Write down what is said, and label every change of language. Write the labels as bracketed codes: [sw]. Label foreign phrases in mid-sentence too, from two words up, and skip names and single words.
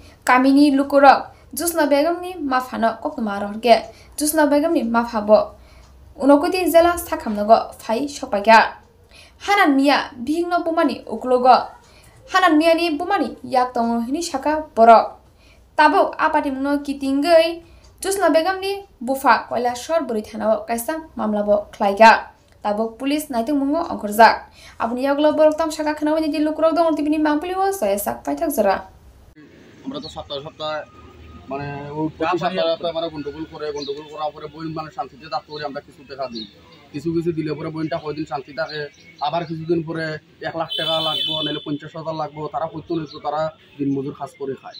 [trp] kamini lukurok jusna begamni mafano koktoma rohorke jusna begamni mafabo unokoti jela sakhamnogo phai sopaika Hanan Miya bihingno bumani uklogo Hanan Miya ni bumani yak tongo hini saka borok tabuk apatimno kitinggai jusna begamni bufa Koilashor buri thanao kaisa mamlabo khlaiga tabuk pulis naitung mungo ongkorjak abuni yaglo borok tamsaka khnawi ni lukurok dong tibini mangpuliwo sayasak paithak jara [bn] আমরা তো সপ্তাহে মানে ওই সপ্তাহে মানে গন্ডগোল করার পরে বই মানে শান্তিতে থাকতে পারি আমরা কিছু টাকা দিই কিছু দিলে পরে বইটা কয়দিন শান্তি থাকে আবার কিছুদিন পরে 1 লাখ টাকা লাগবো নাহলে 50,000 লাগবো তারা করতে নিত তারা দিন মজুর কাজ করে খায়